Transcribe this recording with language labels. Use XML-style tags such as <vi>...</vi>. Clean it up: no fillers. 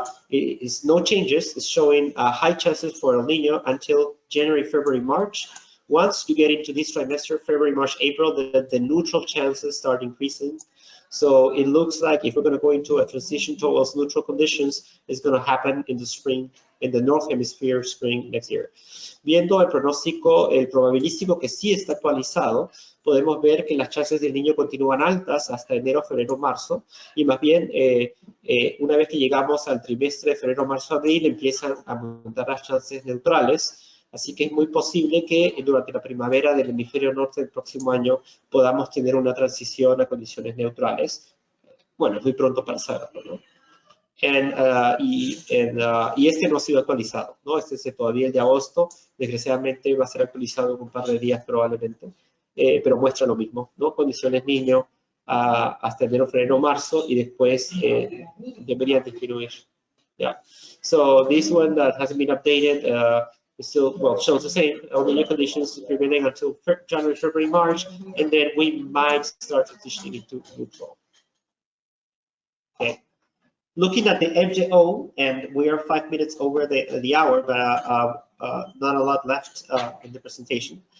<en>It's no changes. It's showing high chances for El Nino until January, February, March. Once you get into this trimester, February, March, April, the neutral chances start increasing. So it looks like if we're going to go into a transition towards neutral conditions, it's going to happen in the spring, in the North Hemisphere spring next year.</en> <es>Viendo el pronóstico, el probabilístico que sí está actualizado, podemos ver que las chances del Niño continúan altas hasta enero, febrero, marzo, y más bien una vez que llegamos al trimestre de febrero, marzo, abril, empiezan a aumentar las chances neutrales. Así que es muy posible que durante la primavera del hemisferio norte del próximo año podamos tener una transición a condiciones neutrales. Bueno, es muy pronto para saberlo, ¿no? Y este no ha sido actualizado, ¿no? Este es todavía el de agosto. Desgraciadamente va a ser actualizado en un par de días probablemente, pero muestra lo mismo, ¿no? Condiciones Niño hasta enero, febrero, marzo, y después deberían disminuir.</es> <en>Yeah. So this one that hasn't been updated still, well, shows the same El Niño conditions prevailing until January, February, March, and then we might start transitioning into neutral. Okay. Looking at the MJO, and we are 5 minutes over the hour, but not a lot left in the presentation.</en>